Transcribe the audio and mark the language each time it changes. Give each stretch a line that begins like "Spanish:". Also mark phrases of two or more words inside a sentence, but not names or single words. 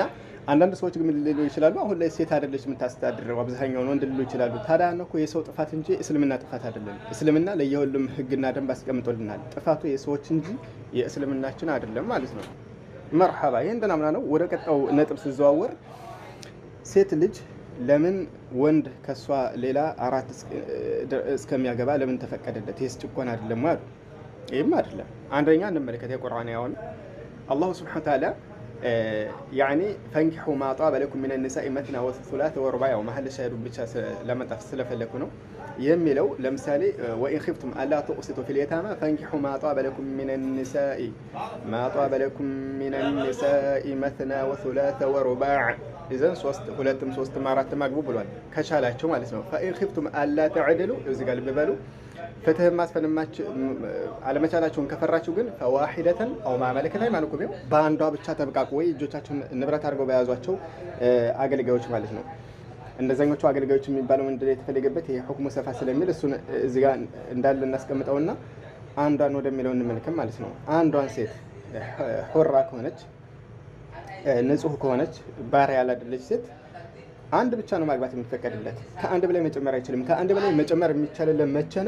Amharic: አንዳንድ ሰዎች ግን ሊሉ ይችላሉ አሁን ላይ ሴት አይደለች የምታስተዳድረው አብዛኛውን ወንድ ሊሉ ይችላሉ። ታዲያ እኮ የሰው ጥፋት እንጂ እስልምና ጥፋት አይደለም። እስልምና ለየሁሉም ህግና ደንብ አስቀምጦልናል። ጥፋቱ የሰዎች እንጂ የእስልምናችን አይደለም ማለት ነው። መርሐባ ይሄ እንደናምና ነው። ወደ ቀጣው ነጥብ ሲዘዋወር ሴት ልጅ ለምን ወንድ ከሷ ሌላ 4 እስከሚያገባ ለምን ተፈቀደለት? ይሄስ ጭቆና አይደለም ማለት ይሄም አይደለም። አንደኛ እንመለከት የቁርአን ያውን አላህ
Arabic: سبحانه وتعالى يعني فانكحوا ما طاب لكم من النساء مثنى وثلاث ورباع ومحل الشاهد
Amharic: ብቻ ለመጣፍ ስለፈለኩ ነው የሚለው። ለምሳሌ
Arabic: وإن خفتم ألا تقسطوا في اليتامى فانكحوا ما طاب لكم من النساء مثنى وثلاث ورباع إذن
Amharic: ሁለትም ሶስትም አራትም አግቡ ብሏል ከቻላችሁ ማለት ነው።
Arabic: فإن خفتم ألا تعدلوا
Amharic: እዚህ ጋር ልበሉ ፍትህ ማስፈንማች አለመቻላችሁን ከፈራችሁ ግን
Arabic: فواحدة أو ما ملكت أيمانكم
Amharic: ነው በአንዷ ብቻ ተብቃቁ ወይ እጆቻችሁን ንብረት አድርገው በያዟቸው አገልጋዮች ማለት ነው። እንደዛኞቹ አገልጋዮች የሚባለው ምንድነው የተፈለገበት? ይሄ ሁክሙ ሰፋ ስለሚል እሱን እዚህ ጋር እንዳለ እናስቀምጠውና አንዷን ወደሚለው እንመልከም ማለት ነው። አንዷን ሴት ሑራ ከሆነች ንጹህ ከሆነች ባሪያ ያላደለች ሴት አንድ ብቻ ነው ማግባት የሚፈቀድለት። ከአንድ በላይ መጨመር አይችልም። ከአንድ በላይ መጨመር የሚቻልለት መቼ ነው?